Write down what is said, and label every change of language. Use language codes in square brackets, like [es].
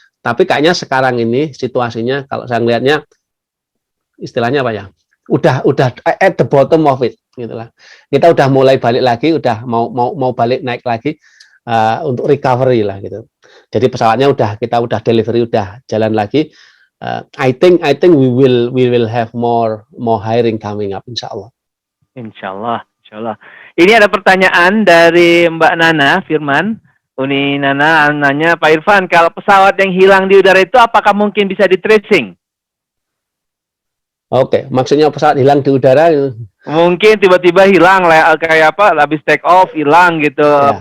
[id] Tapi kayaknya sekarang ini situasinya kalau saya melihatnya istilahnya apa ya? Udah [en] at the bottom of it [id] gitulah. Kita udah mulai balik lagi, udah mau balik naik lagi untuk recovery lah gitu. Jadi pesawatnya kita udah delivery, udah jalan lagi. [en] I think we will have more hiring coming up insyaallah. [id] Insyaallah. Ini ada pertanyaan dari Mbak Nana Firman. Uni Nana nanya, Pak Irfan, kalau pesawat yang hilang di udara itu apakah mungkin bisa di tracing? Oke, maksudnya pesawat hilang di udara? Mungkin tiba-tiba hilang kayak apa, habis take off hilang gitu, ya.